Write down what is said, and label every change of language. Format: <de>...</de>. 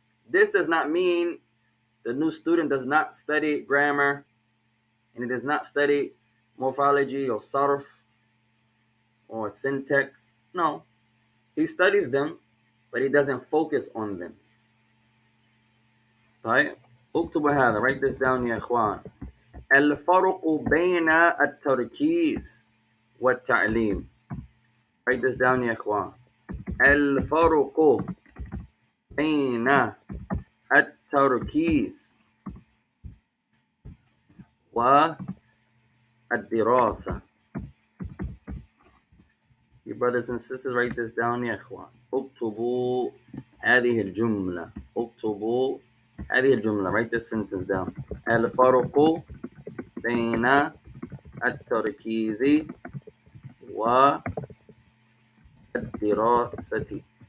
<en>This does not mean the new student does not study grammar and he does not study morphology or sarf or syntax. No, he studies them, but he doesn't focus on them.</en> <ar>طيب اكتبوا هذا.</ar> <en>Write this down</en> <ar>يا إخوان. الفرق بين التركيز والتعليم.</ar> <en>Write this down</en> <ar>يا إخوان. الفرق بين التركيز والدراسة.</ar> <en>You brothers and sisters, write this down</en> <ar>يا إخوان. اكتبوا هذه الجملة. اكتبوا هذه الجملة.</ar> <en>Write this sentence down.</en> <ar>الفرق بين التركيز والدراسة.</ar>